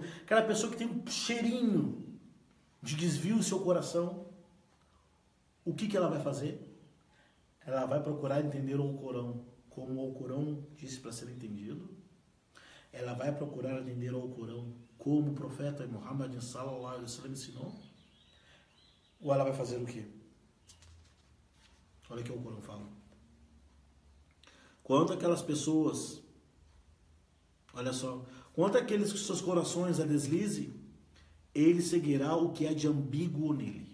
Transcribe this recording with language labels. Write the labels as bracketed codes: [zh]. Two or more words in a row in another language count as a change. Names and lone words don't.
[pt] Aquela pessoa que tem um cheirinho de desvio no seu coração. O que ela vai fazer? Ela vai procurar entender o Alcorão como o Alcorão disse para ser entendido. Ela vai procurar entender o Alcorão como o profeta Muhammad [ar] صلى الله عليه وسلم [pt] ensinou. Ou ela vai fazer o quê? Olha o que o Alcorão fala. Quando aquelas pessoas... Olha só, quanto aqueles que seus corações a deslize, ele seguirá o que é de ambíguo nele.